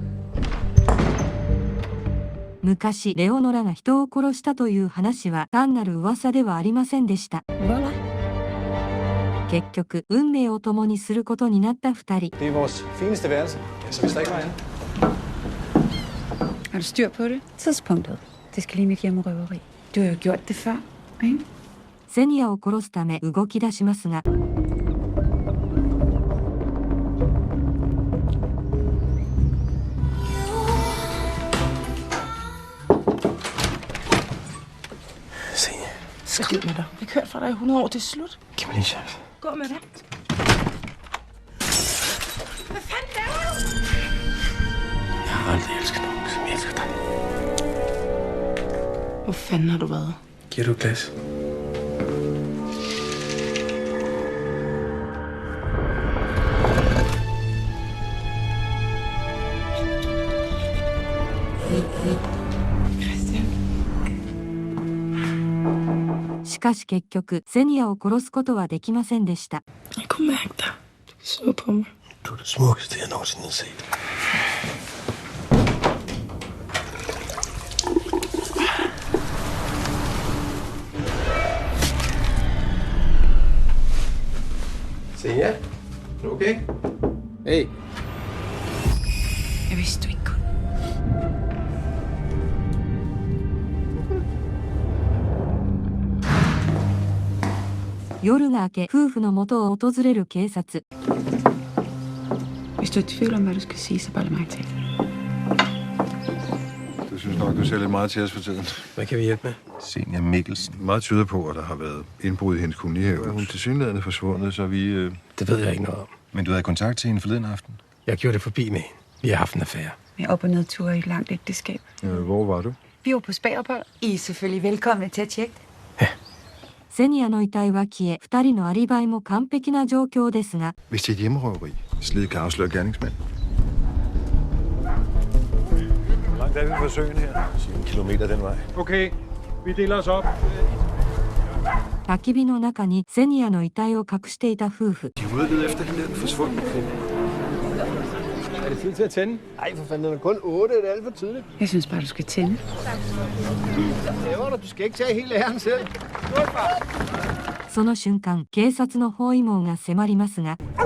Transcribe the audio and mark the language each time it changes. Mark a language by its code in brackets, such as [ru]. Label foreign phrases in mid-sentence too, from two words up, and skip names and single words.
[ja] 昔レオノラが人を殺したという話は単なる噂ではありませんでした。結局運命を共にすることになった二人。 [da] Det er vores fineste værelse, så hvis der ikke var andet. Har du styr på det? Tidspunktet. Det skal ligne et hjemmerøveri. Du har jo gjort det før, ikke? [ja] セニアを殺すため動き出しますが、 [da] Skrid med dig. Jeg har kørt fra dig i 100 år. Det er slut. Giv mig lige en chance. Gå med det. Hvad fanden laver du? elsker nogen, som jeg elsker dig. Hvor fanden har du været? Giver du et glas? Christian. [ja] しかし結局、セニアを殺すことはできませんでした。 [da] Jeg kunne mærke dig. Du så på mig. Du er det smukkeste, jeg nogensinde har set. Senja, er du okay? Hey. Jeg vidste, du ikke kunne. [ja] 夜が明け、夫婦の元を訪れる警察。 [da] Hvis du er i tvivl om, hvad du skal sige, så bare lad mig til. Du synes nok, du ser lidt meget til os for tiden. Hvad kan vi hjælpe med? Senja Mikkelsen. Meget tyder på, at der har været indbrud i hendes kolonihave. Hun er tilsyneladende forsvundet, så vi... Det ved jeg ikke noget om. Men du havde kontakt til hende forleden aften? Jeg gjorde det forbi med hende. Vi har haft en affære. Med op- og nedture i et langt ægteskab. Hvor var du? Vi var på spagophold. I er selvfølgelig velkomne til at tjekke det. [ja] セニアの遺体は消え、2人のアリバイも完璧な状況ですが、 [da] Hvis det er et hjemmerøveri, slid kan afsløre gerningsmand. Hvor langt er vi fra søen her? 7 kilometer den vej. Okay, vi deler os op. [ja] 焚き火の中にセニアの遺体を隠していた夫婦。 [da] De er ude at lede efter hende, den forsvundne kvinde. Er det tid til at tænde? Ej, for fanden, den er kun 8. Det er alt for tidligt. Jeg synes bare, du skal tænde. Du skal ikke tage hele æren selv. [ja] その瞬間、警察の包囲網が迫りますが、